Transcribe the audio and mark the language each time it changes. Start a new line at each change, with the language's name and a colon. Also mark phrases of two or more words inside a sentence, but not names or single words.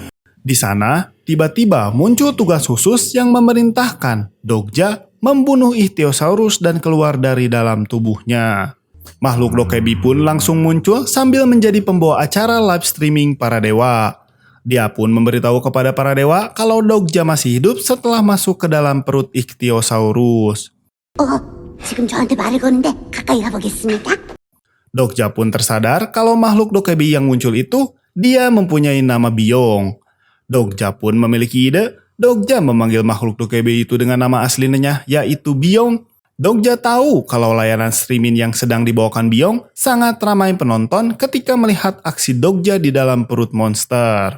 Indonesian: Di sana, tiba-tiba muncul tugas khusus yang memerintahkan Dokja membunuh Ichthyosaurus dan keluar dari dalam tubuhnya. Makhluk Dokebi pun langsung muncul sambil menjadi pembawa acara live streaming para dewa. Dia pun memberitahu kepada para dewa kalau Dokja masih hidup setelah masuk ke dalam perut Ichthyosaurus.
Korean: 지금 저한테 말을 거는데 가까이 가보겠습니다.
Indonesian: Dokja pun tersadar kalau makhluk Dokebi yang muncul itu dia mempunyai nama Byong. Dokja pun memiliki ide. Dokja memanggil makhluk Dokebi itu dengan nama aslinya yaitu Byong. Dogja tahu kalau layanan streaming yang sedang dibawakan Byong sangat ramai penonton ketika melihat aksi Dogja di dalam perut monster.